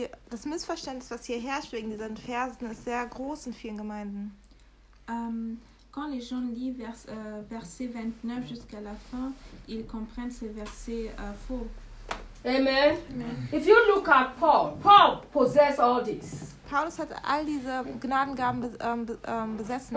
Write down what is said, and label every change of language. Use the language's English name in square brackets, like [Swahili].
[German] Das Missverständnis, was hier herrscht wegen diesen Versen, ist sehr groß in vielen Gemeinden. [French] Quand les gens lisent verset 29 jusqu'à la fin, ils comprennent ces versets faux. [English] Amen. Amen. If you look at Paul, Paul possessed all this. [German] Paulus hat all diese Gnadengaben besessen.